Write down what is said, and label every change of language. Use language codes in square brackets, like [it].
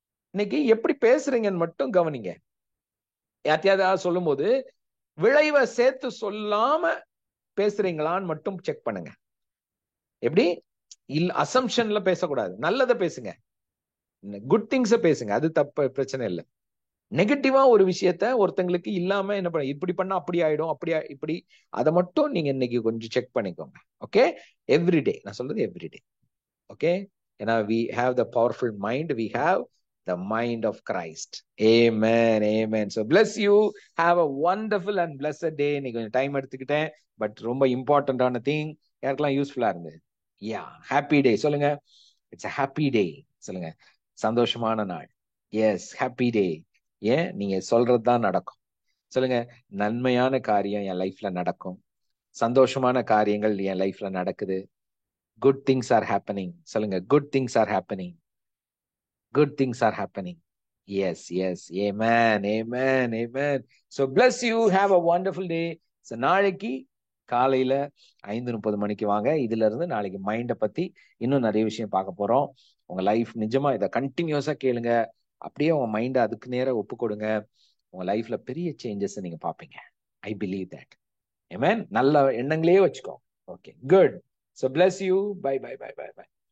[ta] இன்னைக்கு எப்படி பேசுறீங்கன்னு மட்டும் கவனிங்க. யார்த்தையாவது சொல்லும் போது விளைவை சேர்த்து சொல்லாம பேசுறீங்களான்னு மட்டும் செக் பண்ணுங்க. எப்படி? அசம்ஷன்ல பேசக்கூடாது, நல்லதை பேசுங்க, குட் திங்ஸ் பேசுங்க, அது தப்பு, பிரச்சனை இல்லை. நெகட்டிவா ஒரு விஷயத்த ஒருத்தங்களுக்கு இல்லாம என்ன பண்ண, இப்படி பண்ணா அப்படி ஆயிடும், அப்படியா இப்படி, அதை மட்டும் நீங்க இன்னைக்கு கொஞ்சம் செக் பண்ணிக்கோங்க. ஓகே, எவ்ரிடே, நான் சொல்றது எவ்ரிடே. [en] okay, [ta] ஏன்னா [en] we have the powerful mind, we have the mind of Christ. Amen, amen. So bless you, have a wonderful and blessed day. [ta] நீ கொஞ்சம் டைம் எடுத்துக்கிட்டேன், பட் ரொம்ப இம்பார்ட்டன்டான திங். யாருக்கெல்லாம் யூஸ்ஃபுல்லா இருந்தது? யா, ஹாப்பி டே. சொல்லுங்க, [en] It's a happy day. [ta] சொல்லுங்க, சந்தோஷமான நாள். [en] Yes, happy day. [ta] ஏன்? நீங்க சொல்றதுதான் நடக்கும். சொல்லுங்க, நன்மையான காரியம் என் லைஃப்ல நடக்கும், சந்தோஷமான காரியங்கள் என் லைஃப்ல நடக்குது. [en] Good things are happening. [ta] சொல்லுங்க, [en] good things are happening. Good things are happening. Yes, yes. Amen, amen, amen. So bless you. Have a wonderful day. [ta] So நாளைக்கு காலையில 5:30 மணிக்கு வாங்க. இதுல இருந்து நாளைக்கு மைண்டை பத்தி இன்னும் நிறைய விஷயம் பார்க்க போறோம். உங்க லைஃப் நிஜமா இதை கண்டினியூஸா கேளுங்க. அப்படியே உங்க மைண்டை அதுக்கு நேரம் ஒப்பு கொடுங்க. உங்க லைஃப்ல பெரிய சேஞ்சஸ் நீங்க பாப்பீங்க. [en] I believe that. [ta] ஆமென். நல்ல எண்ணங்களே வச்சுக்கோ. [en] Okay, good. So bless you. Bye, bye, bye, bye, bye.